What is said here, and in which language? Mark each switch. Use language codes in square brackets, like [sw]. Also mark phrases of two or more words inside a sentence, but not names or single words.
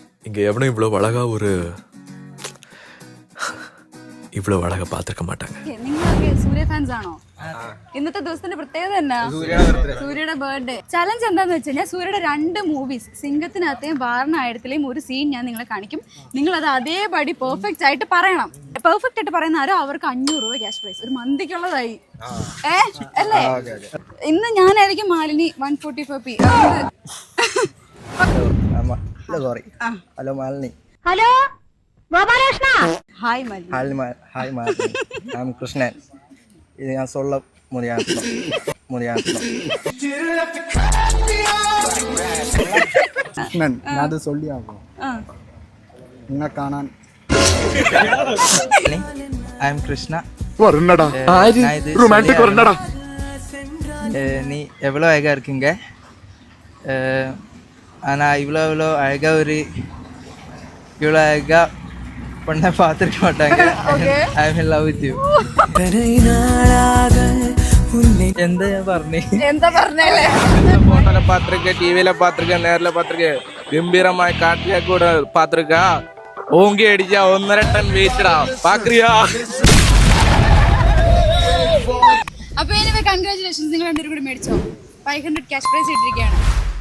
[ta] இங்க எவனும் இவ்வளவு அழகா இவ்வளவு அழகா பார்த்திருக்க மாட்டாங்க. [ml] നിങ്ങളൊക്കെ സൂര്യ ഫാൻസ് ആണോ? ഇന്നത്തെ ദിവസത്തിന്റെ പ്രത്യേകത എന്നാ? സൂര്യയുടെ ബർത്ത്ഡേ. ചലഞ്ച് എന്താന്ന് വെച്ച് കഴിഞ്ഞാൽ സൂര്യയുടെ 2 മൂവീസ് സിംഗത്തിനകത്തെയും വാരണായടത്തിലെയും ഒരു സീൻ ഞാൻ നിങ്ങളെ കാണിക്കും. നിങ്ങൾ അത് അതേപടി പെർഫെക്റ്റ് ആയിട്ട് പറയണം. പെർഫെക്റ്റ് ആയിട്ട് പറയുന്ന ആരോ അവർക്ക് 500 രൂപ [en] cash prize, [ml] ഒരു മന്തിക്കുള്ളതായി. അല്ലേ? ഇന്ന് ഞാനായിരിക്കും മാലിനി 145p. ഹലോ മാലിനി. ഹലോ ഗോപാലകൃഷ്ണ. ഹായ് മാലിനി. ഹായ് മാലിനി. ഞാൻ കൃഷ്ണൻ. ഇത് ഞാൻ [ta] சொல்ல முடியாது. [ml] കൃഷ്ണൻ അത് சொல்லியாகும். നിന്നെ കാണാൻ. [en] I am [ml] കൃഷ്ണ. [ta] வரண்டா ஆதி ரொமான்டிக் வரண்டா. நீ எவ்வளோ அழகா இருக்கீங்க. ஆனா இவ்வளோ அழகா இவ்வளோ அழகா பொண்ணை பார்த்துருக்க மாட்டாங்க. [en] I am in love with you. [ml] എന്താ പറഞ്ഞേ? [ta] போட்டோல பார்த்துருக்கேன், டிவியில பார்த்துருக்கேன், நேர்ல பார்த்துருக்கேன், கம்பீரமாய் காட்டியா கூட பார்த்துருக்கேன். ஓங்கி அடிச்சா 1.5 டன் வெயிட்டா பாக்குறியா? [ml] അപ്പൊ [en] anyway congratulations, [ml] നിങ്ങൾ രണ്ടുപേരും കൂടി മേടിച്ചോ. 500 [en] cash prize [ml] ഇട്ടിരിക്കുകയാണ്.